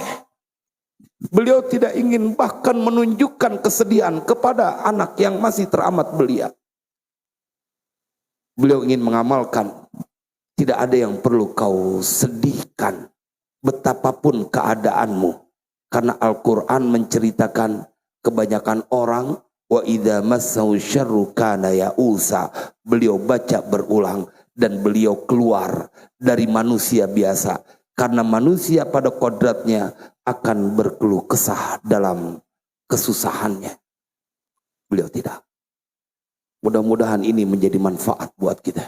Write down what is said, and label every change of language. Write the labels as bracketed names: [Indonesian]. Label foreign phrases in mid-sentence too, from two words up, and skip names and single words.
[Indonesian] Beliau tidak ingin bahkan menunjukkan kesedihan kepada anak yang masih teramat belia. Beliau ingin mengamalkan tidak ada yang perlu kau sedihkan betapapun keadaanmu, karena Al-Quran menceritakan kebanyakan orang [Arabic] وإذا مسه الشر كان يئوسا. [Indonesian] Beliau baca berulang dan beliau keluar dari manusia biasa, karena manusia pada kodratnya akan berkeluh kesah dalam kesusahannya. Beliau tidak. Mudah-mudahan ini menjadi manfaat buat kita.